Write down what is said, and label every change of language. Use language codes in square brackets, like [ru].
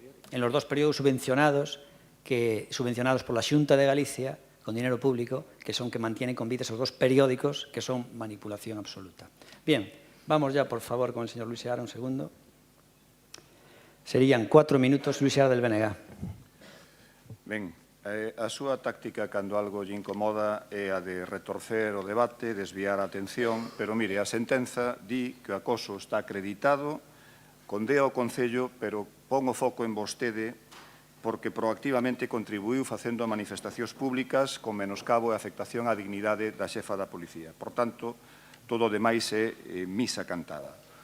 [es] En los dos periódicos subvencionados por la Xunta de Galicia, con dinero público, que son que mantienen con vida esos dos periódicos, que son manipulación absoluta. Bien, vamos ya, por favor, con el señor Luis Seara, un segundo. Serían 4 minutos, Luis Seara del BNG. [gl] Ben, a súa táctica cando algo lle incomoda é a de retorcer o debate, desviar a atención, pero mire, a sentenza di que o acoso está acreditado, condea o Concello, pero pon o foco en vostede porque proactivamente contribuiu facendo manifestacións públicas con menoscabo e afectación á dignidade da xefa da policía. Por tanto, todo o demais é misa cantada.